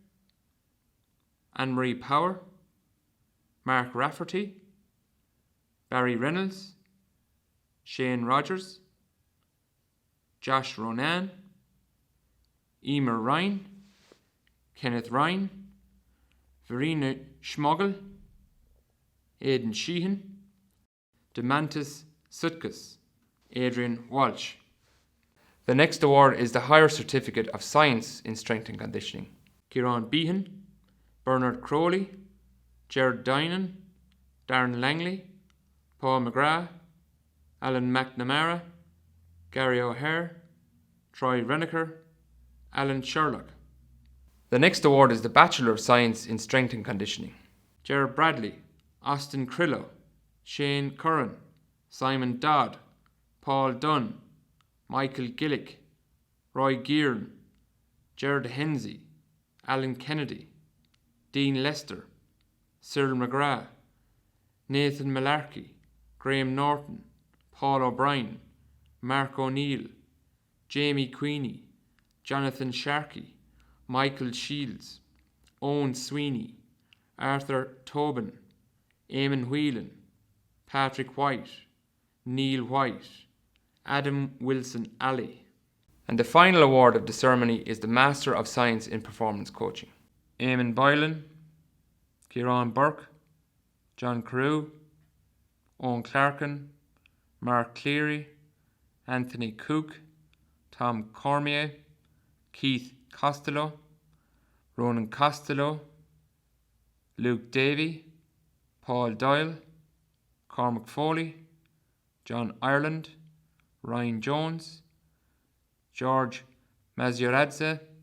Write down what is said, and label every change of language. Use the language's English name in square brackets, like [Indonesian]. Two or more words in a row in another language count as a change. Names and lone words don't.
[English] Anne-Marie Power, Mark Rafferty, Barry Reynolds, Shane Rogers, Josh Ronan, Emer Ryan, Kenneth Ryan, Verena Schmogel, Aidan Sheehan, Demantis Sutkus, Adrian Walsh. The next award is the Higher Certificate of Science in Strength and Conditioning. Kieran Behan, Bernard Crowley, Gerard Dinan, Darren Langley, Paul McGrath, Alan McNamara, Gary O'Hare, Troy Renneker, Alan Sherlock. The next award is the Bachelor of Science in Strength and Conditioning. Gerard Bradley, Austin Crillo, Shane Curran, Simon Dodd, Paul Dunn, Michael Gillick, Roy Gearan, Gerard Hensey, Alan Kennedy, Dean Lester, Cyril McGrath, Nathan Malarkey, Graham Norton, Paul O'Brien, Mark O'Neill, Jamie Queenie, Jonathan Sharkey, Michael Shields, Owen Sweeney, Arthur Tobin, Eamon Whelan, Patrick White, Neil White, Adam Wilson Alley. And the final award of the ceremony is the Master of Science in Performance Coaching. Eamon Boylan, Kieran Burke, John Carew, Owen Clarkin, Mark Cleary, Anthony Cook, Tom Cormier, Keith Costello, Ronan Costello, Luke Davey, Paul Doyle, Cormac Foley, John Ireland, Ryan Jones, George Mazioradze,